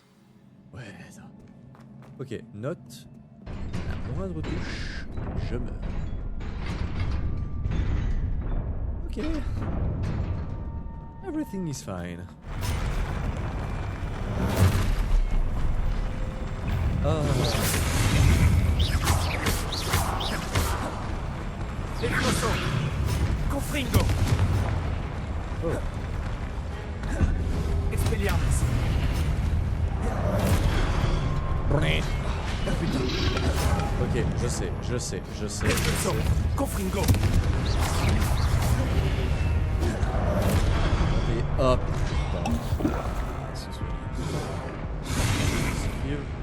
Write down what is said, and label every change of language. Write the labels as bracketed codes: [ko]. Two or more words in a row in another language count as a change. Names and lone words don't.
[fr] Ouais, ça. Ok, note. La moindre touche, je meurs. [en] Ok. Everything is fine. [fr] Ah. Exploso! Confringo! Oh. Expelliarmus! Putain. Ok, je sais. Confringo! Et hop. Esquive.